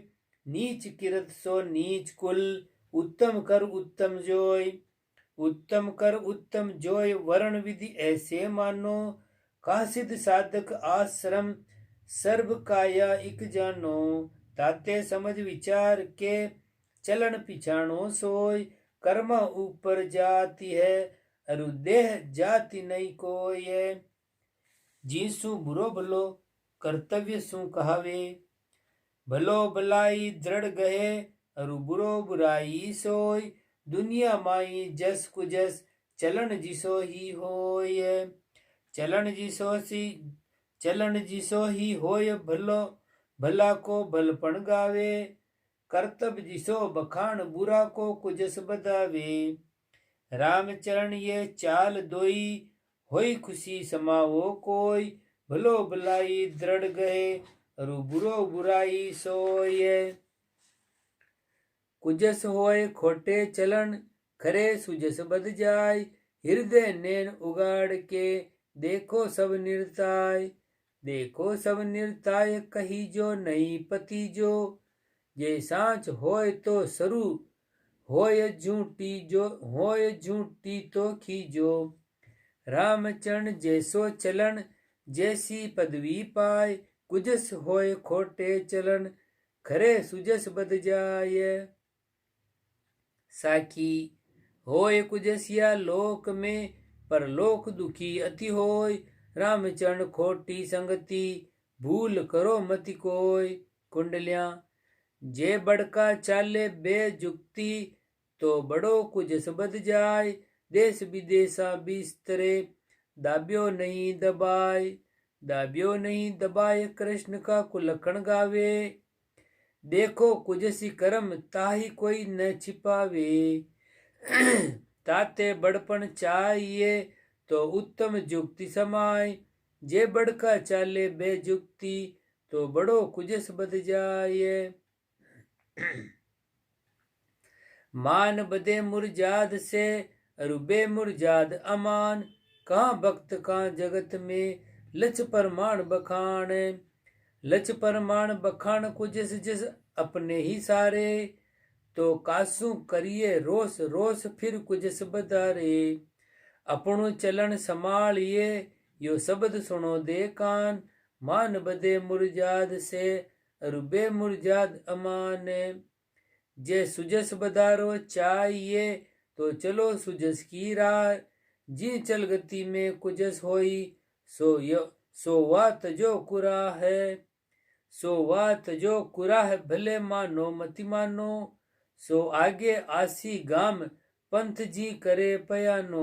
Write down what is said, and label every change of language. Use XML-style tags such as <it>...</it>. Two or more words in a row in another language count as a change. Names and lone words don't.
<raj>नीच किरत सो नीच कुल, उत्तम कर उत्तम जोय। उत्तम कर उत्तम जोय, वर्ण विधि ऐसे मानो। कासिद साधक आश्रम, सर्व काया इक जानो। ताते समझ विचार के, चलन पिछाणो सोय। कर्मा ऊपर जाति है, अरु देह जाति नहीं कोय। जीसु बुरो भलो, कर्तव्य सु कहावे। भलो भलाई दृढ़ गहे, अरु बुरो बुराई सोय। दुनिया माई जस कुजस, चलन जिसो ही होय। चलन जिसो ही होय, भलो भला को भलपण गावे। कर्तव्य जिसो बखान, बुरा को कुजस बदावे। रामचरण ये चाल दोई, होई खुशी समावो कोय। भलो भलाई दृढ़ गए, अरु बुरो बुराई सोय। कुजस होय खोटे चलन, खरे सुजस बद जाय। हृदय नैन उगाड़ के, देखो सब निर्ताय। देखो सब निर्ताय, कही जो नहीं पति जो। ये सांच होय तो सरू, होय झूठी तो खीजो। रामचरण जैसो चलन, जैसी पदवी पाय। कुजस होय खोटे चलन, खरे सुजस बद जाय। साखी होय कुजसिया लोक में, पर लोक दुखी अति होय। रामचरण खोटी संगति, भूल करो मति कोय। कुंडलियां जे बड़का चाले बेजुक्ति, तो बड़ो कुजस बद जाय। देश विदेशा बिस्तरे, दाब्यो नहीं दबाय। दाब्यो नहीं दबाय, कृष्ण का कुलखण गावे। देखो कुजसी कर्म, ताही कोई न छिपावे। ताते बड़पन चाहिए, तो उत्तम जुक्ति समाय। जे बड़का चाले बेजुक्ति, तो बड़ो कुजस बद जाए। मान बदे मुरजाद से रुबे मुरजाद अमान, कहाँ भक्त कहाँ जगत में लच परमाण बखान। लच परमाण बखान कुजस जिस अपने ही सारे, तो कासू करिए रोस रोस फिर कुजस बदारे। अपनू चलन संभालिए यो शब्द सुनो दे कान, मान बदे मुरजाद से रुबे मुरजाद अमान। जे सुजस बदारो चाहिए तो चलो सुजस की राह, जी चल गति में कुजस होई सो वात जो कुरा है। सो वात जो कुरा है भले मानो मति मानो, सो आगे आसी गाम पंथ जी करे पयानो।</raj>